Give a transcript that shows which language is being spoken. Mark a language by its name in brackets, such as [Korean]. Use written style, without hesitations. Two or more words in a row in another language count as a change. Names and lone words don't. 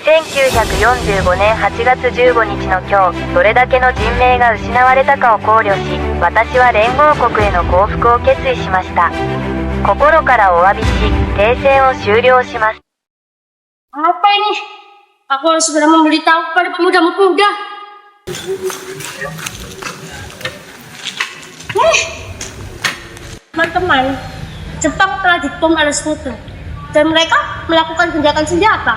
[Japanese] 1945 年8月15日の今日、どれだけの人命が失われたかを考慮し、私は連合国への降伏を決意しました。心からお詫びし、停戦を終了します。 [Indonesian] Apa ini? Aku harus segera memberitahu kepada pemuda-pemuda. Teman-teman, Jepang telah dibom oleh sekutu dan mereka melakukan gencatan senjata.